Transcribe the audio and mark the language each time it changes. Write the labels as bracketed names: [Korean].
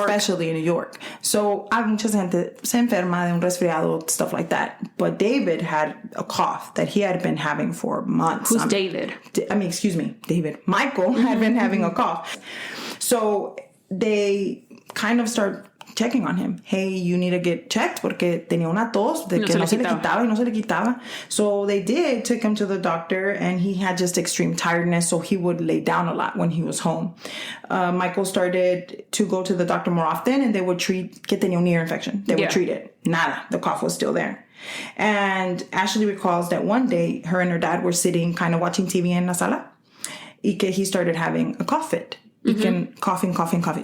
[English] Especially in New York. So, [Spanish] hay mucha gente se enferma de un resfriado, [English] stuff like that. But David had a cough that he had been having for months. Who's David? David. Michael had been having a cough. So, they kind of start checking on him. Hey, you need to get checked [Spanish] porque tenía una tos de que no se le quitaba. [English] So they took him to the doctor and he had just extreme tiredness, so he would lay down a lot when he was home. Michael started to go to the doctor more often and they would treat [Spanish] que tenía un [English] ear infection. They would treat it. [Spanish] Nada. [English] The cough was still there. And Ashley recalls that one day her and her dad were sitting kind of watching TV in [Spanish] la sala y que [English] he started having a cough fit. Mm-hmm. Coughing.